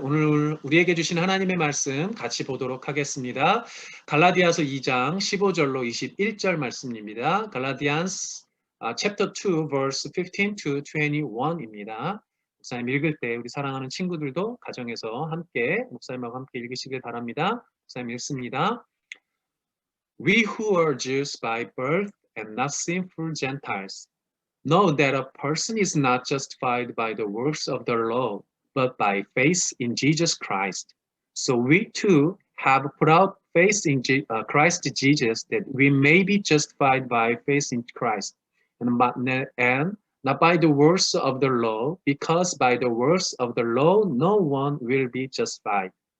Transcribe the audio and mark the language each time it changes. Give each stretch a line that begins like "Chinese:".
Korean: 오늘 우리에게 주신 하나님의 말씀 같이 보도록 하겠습니다. 갈라디아서 2장 15절로 21절 말씀입니다.
English: Galatians chapter 2 verse 15 to 21입니다.
Korean: 목사님 읽을 때 우리 사랑하는 친구들도 가정에서 함께 목사님하고 함께 읽으시길 바랍니다. 목사님 읽습니다.
English: We who are Jews by birth and not sinful Gentiles know that a person is not justified by the works of the law, but by faith in Jesus Christ. So we too have put out faith in Christ Jesus, that we may be justified by faith in Christ, and not by the works of the law, because by the works of the law no one will be justified.